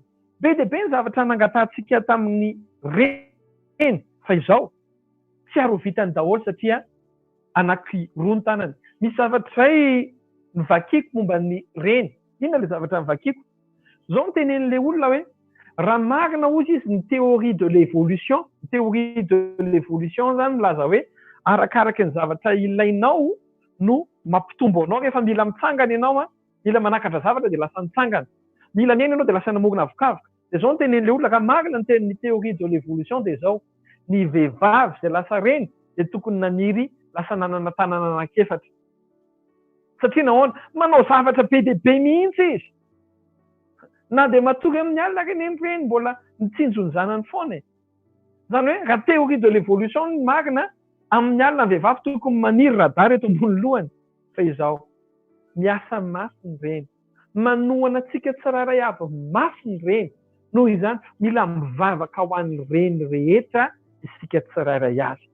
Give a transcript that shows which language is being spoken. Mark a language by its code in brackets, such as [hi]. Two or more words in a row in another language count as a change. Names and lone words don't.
[mg] Be dia be ny zavatra nangatantsika tamin'ny reny fa izao tsy aro vitany daholo satria anaky roa ny tanany. Misy zavatra izay nivakiko momba ny reny. Inona ilay zavatra nivakiko? Zao no tenenin'ilay olona hoe raha marina ozy izy ny [fr] théorie de l'évolution, théorie de l'évolution [mg] zany milaza hoe arakaraka ny zavatra ilainao no mampitombo anao. Rehefa mila mitsangana ianao mila manakatra zavatra dia lasa mitsangana. Mila miaina ianao dia lasa namorona avonkavoka. Dia zao no tenenin'ilay olona raha marina ny tenin'ny [fr] théorie de l'évolution [mg] dia izao, ny vehivavy izay lasa reny dia tokony naniry lasa nanana tanana anankiefatra. Satria nahoana manao zavatra be dia be mihitsy izy. Na dia matory amin'ny alina reny mbola mitsinjo ny zanany foana. Zany hoe raha [fr] théorie de l'évolution [mg] ny marina, amin'ny alina ny vehivavy tokony maniry radara eto ambony lohany. Fa izao miasa mafy ny reny. Manohana antsika tsirairay avy mafy ny reny. Noho izany mila mivavaka ho an'ny reny rehetra isika tsirairay avy.